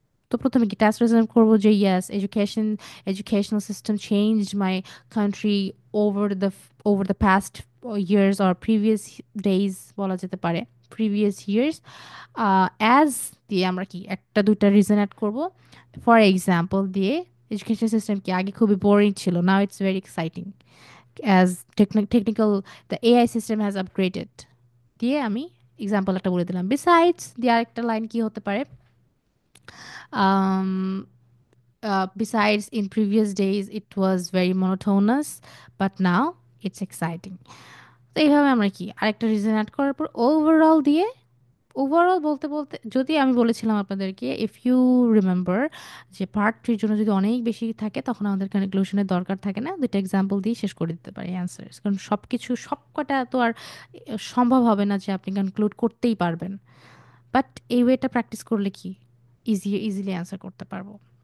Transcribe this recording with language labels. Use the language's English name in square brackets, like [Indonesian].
[Bangla] তো প্রথমে কি টাস্ক রেজল্ট করবো যে [English] yes educational system changed my country over the over the past years or previous days [Bangla] বলা যেতে পারে, প্রিভিয়াস ইয়ার্স। অ্যাজ দিয়ে আমরা কি একটা দুইটা রিজন অ্যাড করব। ফর এক্সাম্পল দিয়ে এডুকেশন সিস্টেম কি আগে খুবই বোরিং ছিল, [English] now it's very exciting as technical the AI system has upgraded [Bangla] দিয়ে আমি এক্সাম্পল একটা বলে দিলাম। বিসাইডস দিয়ে আরেকটা লাইন কি হতে পারে, [English] um, besides in previous days it was very monotonous but now it's exciting। [Bangla] তো এইভাবে আমরা কি আরেকটা রিজন অ্যাড করার পর ওভারঅল দিয়ে, ওভারঅল বলতে বলতে যদি আমি বলেছিলাম আপনাদেরকে [English] if you remember [Bangla] যে পার্ট থ্রির জন্য যদি অনেক বেশি থাকে তখন আমাদের কনক্লুশনের দরকার থাকে না, দুটো এক্সাম্পল দিয়ে শেষ করে দিতে পারি অ্যান্সার। কারণ সব কিছু সবকটা তো আর সম্ভব হবে না যে আপনি কনক্লুড করতেই পারবেন, বাট এই ওয়েটা প্র্যাকটিস করলে কি ইজিলি অ্যান্সার করতে পারবো।